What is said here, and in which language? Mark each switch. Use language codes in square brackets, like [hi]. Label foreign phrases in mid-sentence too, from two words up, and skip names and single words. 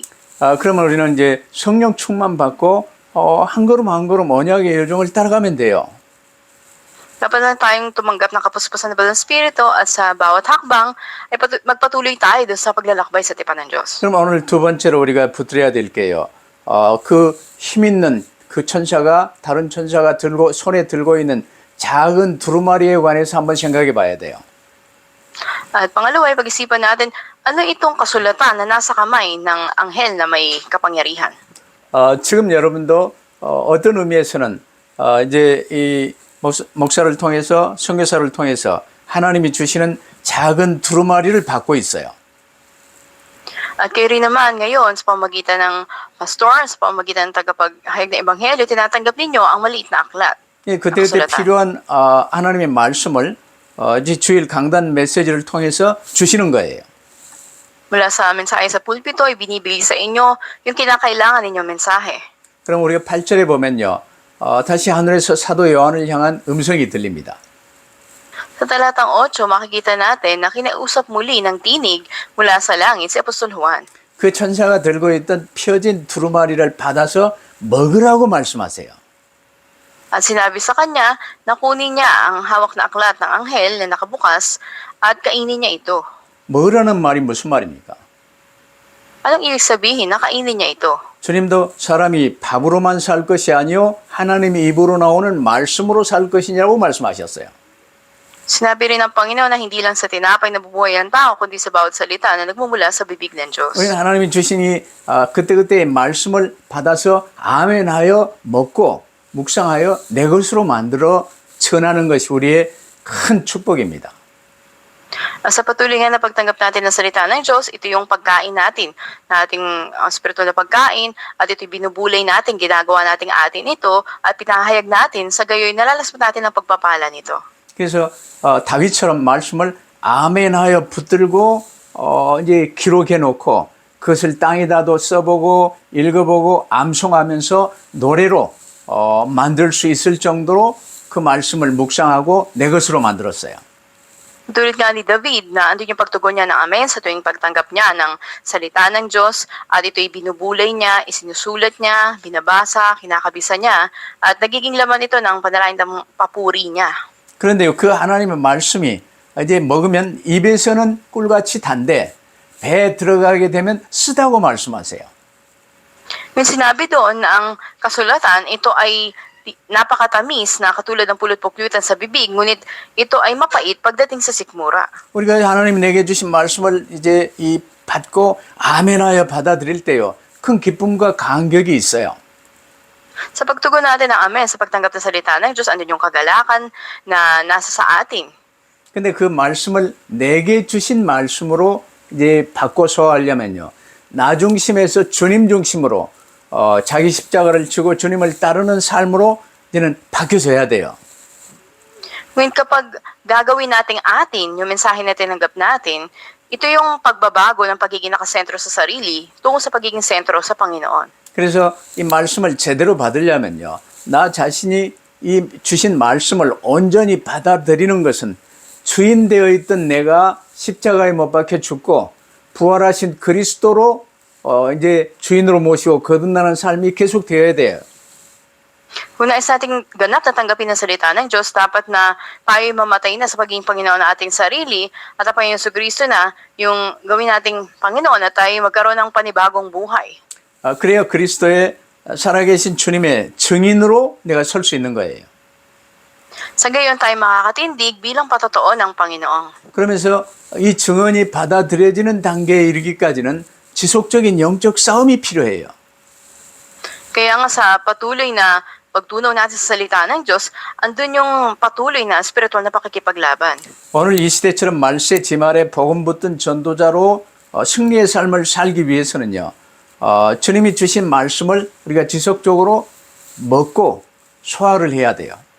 [ko] 그러면 우리는 이제 성령 충만 받고 한 걸음 한 걸음 언약의 여정을 따라가면 돼요. [tl] Dapat na tayong tumanggap ng kapuspusan ng Banal Espiritu at sa bawat hakbang ay magpatuloy tayo doon sa paglalakbay sa tipan ng Diyos. [ko] 그럼 오늘 두 번째로 우리가 붙들어야 될 게요. 그 힘 있는 그 천사가 다른 천사가 손에 들고 있는 작은 두루마리에 관해서 한번 생각해 봐야 돼요. [tl] At pangalawa ay pag-isipan natin, ano itong kasulatan na nasa kamay ng anghel na may kapangyarihan? [ko] 지금 여러분도 어떤 의미에서는 이제 이 목사를 통해서 선교사를 통해서 하나님이 주시는 작은 두루마리를 받고 있어요. [tl] At kayo rin naman ngayon sa pamamagitan ng pastor, sa pamamagitan ng tagapaghayag ng ebanghelyo, tinatanggap ninyo ang maliit na aklat. [ko] 예, 그때그때 필요한 하나님의 말씀을 이제 주일 강단 메시지를 통해서 주시는 거예요. [tl] Mula sa mensahe sa pulpito, ay binibigay sa inyo yung kinakailangan ninyong mensahe. [ko] 그럼 우리가 8절에 보면요. 다시 하늘에서 사도 요한을 향한 음성이 들립니다. [tl] Sa talatang 8, makikita natin na kinausap muli ng tinig mula sa langit si Apostol Juan. [ko] 그 천사가 들고 있던 펴진 두루마리를 받아서 먹으라고 말씀하세요. [tl] At sinabi sa kanya na kunin niya ang hawak na aklat ng anghel na nakabukas at kainin niya ito. [ko] 먹으라는 말이 무슨 말입니까? [tl] Anong ibig sabihin na kainin niya ito? [ko] 주님도 사람이 밥으로만 살 것이 아니요 하나님의 입으로 나오는 말씀으로 살 것이냐고 말씀하셨어요. [tl] Sinabi rin ng Panginoon na hindi lang sa tinapay na bubuhay ang tao, kundi sa bawat salita na nagmumula sa bibig ng Diyos. [ko] 우리는 하나님이 주신 이 그때그때의 말씀을 받아서 아멘하여 먹고 묵상하여 내 것으로 만들어 전하는 것이 우리의 큰 축복입니다. [tl] Sa patuloy nga na pagtanggap natin ng salita ng Diyos, ito yung pagkain natin, na ating spiritual na pagkain, at ito binubulay natin, ginagawa nating atin ito, at pinahayag natin, sa gayoy nalalaspat natin ang pagpapala nito. [ko] 그래서 다윗처럼 말씀을 아멘하여 붙들고 이제 기록해 놓고 그것을 땅에다도 써보고 읽어보고 암송하면서 노래로 만들 수 있을 정도로 그 말씀을 묵상하고 내 것으로 만들었어요. [tl] Tulad nga ni David na andun yung pagtugon niya ng amen sa tuwing pagtanggap niya ng salita ng Diyos at ito'y binubulay niya, isinusulat niya, binabasa, kinakabisa niya at nagiging laman ito ng panalangin ng papuri niya. [ko] 그런데요, 그 하나님의 말씀이 이제 먹으면 입에서는 꿀같이 단데 배에 들어가게 되면 쓰다고 말씀하세요. [tl] May sinabi doon na ang kasulatan, ito ay napakatamis na katulad ng pulot-pukyutan sa bibig, ngunit ito ay mapait pagdating sa sikmura. [ko] 우리가 하나님이 내게 주신 말씀을 이제 이 받고 아멘하여 받아들일 때요, 큰 기쁨과 감격이 있어요. [tl] Sa pagtugon natin ng amen, sa pagtanggap ng salita ng Diyos, andun yung kagalakan na nasa sa atin. [ko] 근데 그 말씀을 내게 주신 말씀으로 이제 바꿔 소화하려면요. 나 중심에서 주님 중심으로 자기 십자가를 지고 주님을 따르는 삶으로 이제는 바뀌어져야 돼요. [tl] Ngayon kapag gagawin nating atin yung mensahe na tinanggap natin, ito yung pagbabago ng pagiging nakasentro sa sarili tungo sa pagiging sentro sa Panginoon. [ko] 그래서 이 말씀을 제대로 받으려면요. 나 자신이 이 주신 말씀을 온전히 받아들이는 것은 주인되어 있던 내가 십자가에 못 박혀 죽고 부활하신 그리스도로 이제 주인으로 모시고 거듭나는 삶이 계속되어야 돼요. [tl] Kung nais nating ganap na tanggapin ang salita ng Diyos, dapat na tayo mamatay na sa pagiging Panginoon ng ating sarili at ang Panginoon Kristo na yung gawin nating Panginoon at tayo magkaroon ng panibagong buhay. [ko] 그래야 그리스도의 살아계신 주님의 증인으로 내가 설 수 있는 거예요. [tl] Sa gayon tayo makakatindig bilang patotoo ng Panginoon. [ko] 그러면서 이 증언이 받아들여지는 단계에 이르기까지는 지속적인 영적 싸움이 필요해요. [tl] Kaya nga sa patuloy na pagtunaw natin sa salita ng Diyos, andun yung patuloy na spiritual na pakikipaglaban. [ko] 오늘 이 시대처럼 말세 지말에 복음 붙든 전도자로 승리의 삶을 살기 위해서는요. 주님이 주신 말씀을 우리가 지속적으로 먹고 소화를 해야 돼요.